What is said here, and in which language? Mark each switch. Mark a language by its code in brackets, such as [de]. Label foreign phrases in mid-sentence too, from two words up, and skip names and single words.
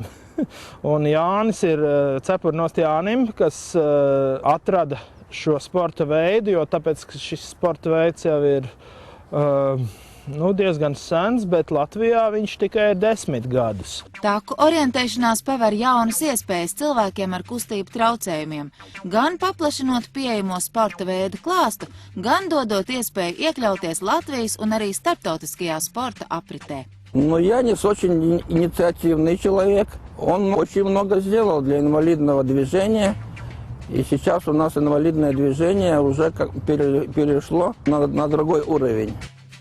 [lv] Un Jānis ir cepurnost Jānim, kas atrada šo sporta veidu, jo tāpēc, ka šis sporta veids jau ir diezgan sens, bet Latvijā viņš tikai ir 10 gadus. Taku orientēšanās paver jaunas iespējas cilvēkiem ar kustību traucējumiem, gan paplašinot pieejamo sporta veidu klāstu, gan dodot iespēju iekļauties Latvijas un arī starptautiskajā sporta apritē. [ru] Янис очень инициативный человек. Он очень много сделал для инвалидного движения. И сейчас у нас инвалидное движение уже перешло на другой уровень.